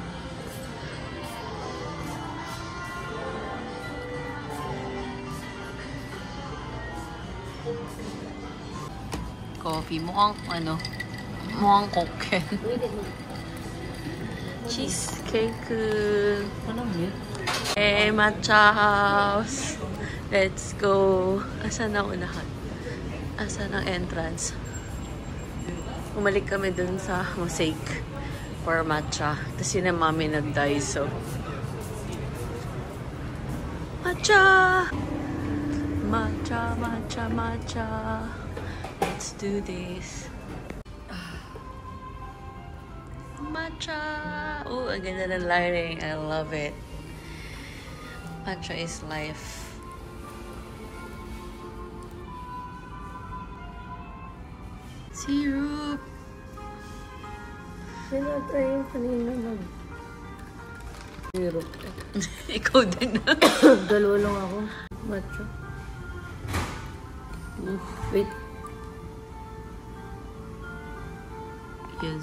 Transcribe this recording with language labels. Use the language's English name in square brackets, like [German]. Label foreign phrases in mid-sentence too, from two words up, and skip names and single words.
[Filipino] Coffee. Mukhang ano, mukhang koken. Cheesecake. Ano mo yun? [English] Eh, matcha house. Let's go. [Filipino] Asan ang unahan? Asan ang entrance? Umalik kami dun sa Mosaic for matcha. Tapos yun ang mami nag-Daiso. Matcha! Matcha, matcha, matcha. [English] Let's do this. [Filipino] Matcha! Oh, ang ganda ng lighting. [English] I love it. Matcha is life. Syrup! [Filipino] Sinatry yung kanina mag... Zero. Ikaw din na. Dalawa lang ako. Matcha. Wait. Yes.